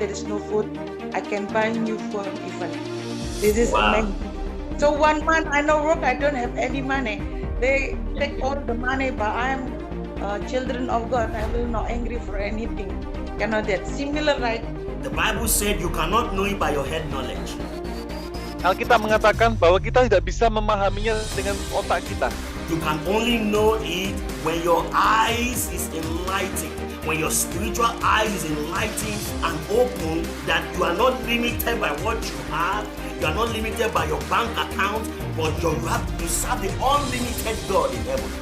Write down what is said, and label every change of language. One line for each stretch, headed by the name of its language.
English: There is no food. I can buy new phone even. This is amazing. So 1 month I no work. I don't have any money. They take all the money, but I am children of God. I will not angry for anything. That similar, right? The Bible said you cannot know it by your head knowledge.
Indonesian: Alkitab mengatakan bahwa kita tidak bisa memahaminya dengan otak kita.
English: You can only know it when your eyes is enlightened, when your spiritual eyes is enlightened and open, that you are not limited by what you have, you are not limited by your bank account, but you serve the unlimited God in heaven.